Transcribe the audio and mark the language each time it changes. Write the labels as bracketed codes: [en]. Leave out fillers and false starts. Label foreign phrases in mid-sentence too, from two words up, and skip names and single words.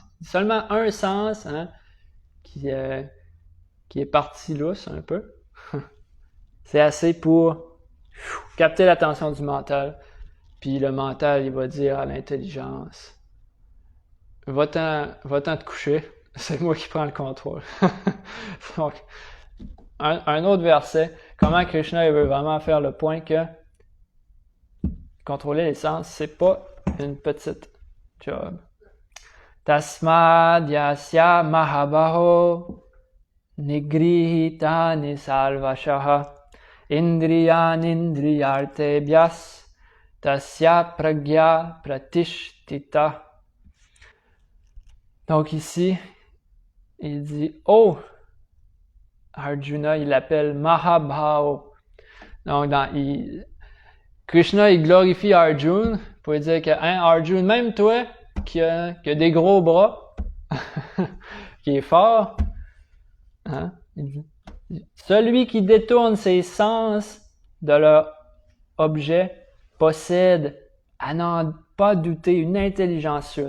[fr] Seulement un sens qui est parti lousse un peu, c'est assez pour capter l'attention du mental, puis le mental, il va dire à l'intelligence, va-t'en te coucher, c'est moi qui prends le contrôle. Donc, un autre verset, comment Krishna il veut vraiment faire le point que contrôler les sens, c'est pas une petite job. [sa] Tasmad yasya mahabaho nigrihita nisalvashaha indriyan indriyartebhyas tasya pragya pratishtita. [fr] Donc ici, il dit, Arjuna, il l'appelle Mahabhao. Donc, Krishna, il glorifie Arjuna pour lui dire que, Arjuna, même toi, qui a des gros bras, qui est fort, celui qui détourne ses sens de leur objet possède, à n'en pas douter, une intelligence sûre.